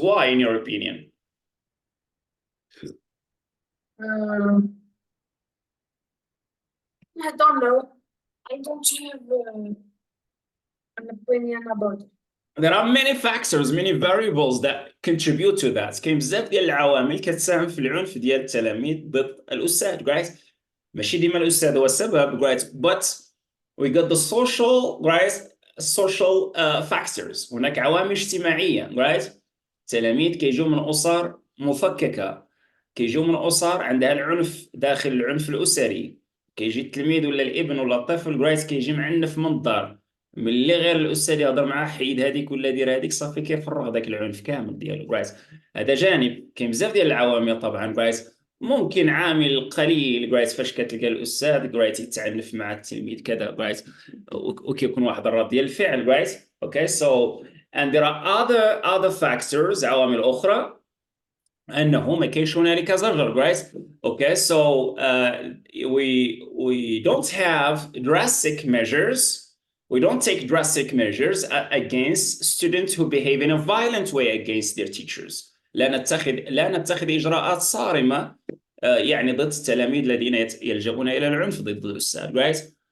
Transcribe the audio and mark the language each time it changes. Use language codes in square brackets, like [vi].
[en] Why, in your opinion? I don't know. I don't have an opinion about it. There are many factors, many variables that contribute to that. [ar] كاين بزاف ديال العوامل كتساهم في العنف ديال التلاميذ ضد الأستاذ, right? ماشي ديما الأستاذ هو السبب, right? [en] But we got the social, right? Social factors. [ar] هناك عوامل اجتماعية, right? تلاميذ كيجوا من أسر مفككة, كيجوا من أسر عندها العنف داخل العنف الأسري. كيجي التلميذ ولا الابن ولا الطفل, right? كيجي معنف من الدار. ملي غير الاستاذ يهضر معاه حيد هذيك ولا دير هذيك صافي كيفرغ داك العنف كامل ديالو, رايت. هذا جانب. كاين بزاف ديال العوامل طبعا, رايت. ممكن عامل قليل, رايت, فاش كتلقى الاستاذ, رايت, يتعنف مع التلميذ كذا, رايت, وكيكون واحد الرد ديال الفعل, رايت. اوكي, سو [en] and there are other factors, [ar] عوامل اخرى, انه ما كاينش هنالك زجر, right? [en] Okay, so we don't have drastic measures. We don't take drastic measures against students who behave in a violent way against their teachers. [ar] لا نتخذ إجراءات صارمة يعني ضد التلاميذ الذين يلجؤون إلى العنف ضد الأستاذ, right?